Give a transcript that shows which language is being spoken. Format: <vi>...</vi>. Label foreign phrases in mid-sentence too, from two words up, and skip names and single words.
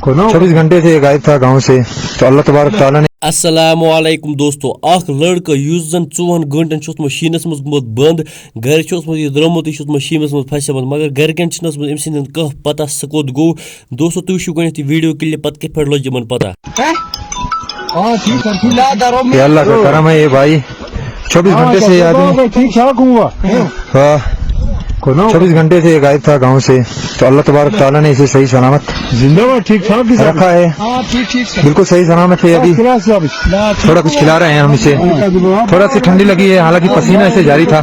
<hi>24 घंटे से गायब था गांव से। तो</hi> <ar>الله تبارك وتعالى</ar> <hi>ने</hi> <ks>अस्सलामुअलैकुम दोस्तों अख लड़का युस जन 4 घंटन शीनस मज गोमुत बंद घर यह द्रोमुत यह शीनस मज फसमत मगर गरकन अम सद कह पता सह कोत गो। दोस्तों तुम वो गो वीडियो क्लिप पत कत पे लज पता।</ks> <hi>ये अल्लाह का करम है ये भाई, 24 घंटे से आदमी ठीक ठाक हुआ। 24 घंटे से गायब था गांव से। तो</hi> <ar>الله تبارك وتعالى</ar> <hi>ने इसे सही सलामत जिंदाबाद ठीक ठाक रखा है, बिल्कुल सही सलामत है। अभी थोड़ा कुछ खिला रहे हैं हम इसे, थोड़ा सी ठंडी लगी है, हालांकि पसीना इसे जारी था।</hi>